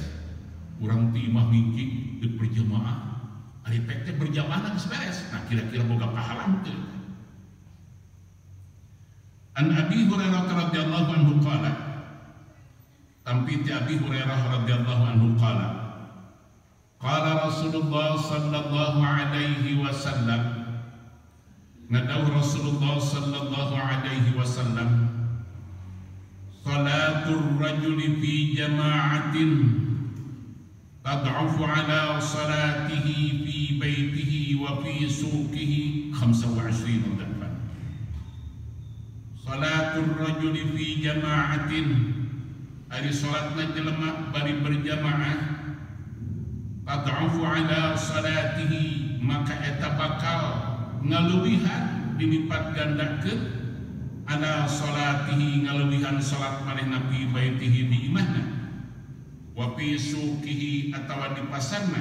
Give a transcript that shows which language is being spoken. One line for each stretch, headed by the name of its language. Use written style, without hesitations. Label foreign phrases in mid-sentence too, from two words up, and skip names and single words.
Sundanese: Urang ti imah ngingki deuk berjamaah, ari pek teh berjamaah geus beres. Nah kira-kira boga pahala teu?
Arabic: عن أبي هريرة رضي الله عنه قال,
Sundanese: tampi ti
Arabic: أبي هريرة رضي الله عنه قال، قال رسول الله صلى الله عليه وسلم, ngadawuh رسول الله صلى الله عليه وسلم, صلاة الرجل في جماعة تضعف على صلاته في بيته وفي سوقه 25 ضعفا. صلاة الرجل في جماعة,
Sundanese: ari salatna jelema bari berjamaah,
Arabic: تضعف على صلاته,
Sundanese: maka eta bakal ngaluwihan dilipat gandakeun
Arabic: على صلاته,
Sundanese: ngaluwihan salat manehna
Arabic: في بيته
Sundanese: di imahna,
Arabic: وفي سوقه
Sundanese: atawa di pasarna.